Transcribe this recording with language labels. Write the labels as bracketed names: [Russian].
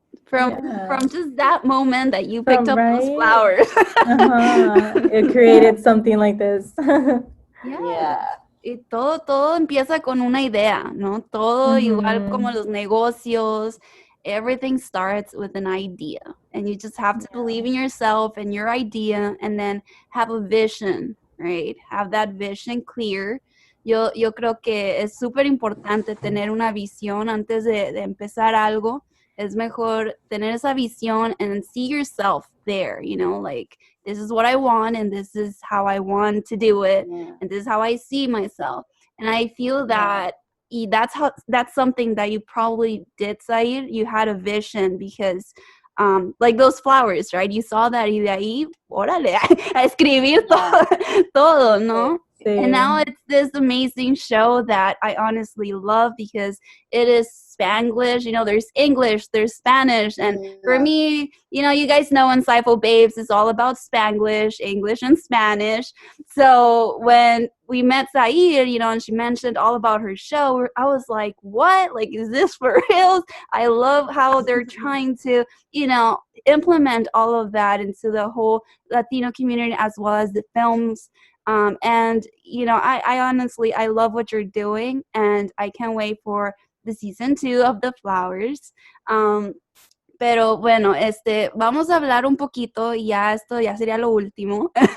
[English] From just that moment that you picked up those flowers. It created something like this. Yeah. [Spanish] Y todo empieza con una idea, ¿no? Todo igual como los negocios. [English] Everything starts with an idea. And you just have to believe in yourself and your idea, and then have a vision, right? Have that vision clear. [Spanish] Yo creo que es súper importante tener una visión antes de empezar algo. Es mejor tener esa visión [English] and see yourself there, like, this is what I want, and this is how I want to do it, and this is how I see myself. And I feel that that's something that you probably did, Zair. You had a vision, because like those flowers, right? You saw that, [Spanish] y de ahí, órale, a escribir todo, ¿no? Sí. [English] And now it's this amazing show that I honestly love, because it is Spanglish. There's English, there's Spanish, and for me, you guys know Insightfulbabes is all about Spanglish, English, and Spanish. So when we met Zair, and she mentioned all about her show, I was like, what? Like, is this for reals? I love how they're trying to, implement all of that into the whole Latino community, as well as the films. And, I honestly, I love what you're doing, and I can't wait for the season 2 of The Flowers. [Spanish] Pero bueno, vamos a hablar un poquito, y esto ya sería lo último.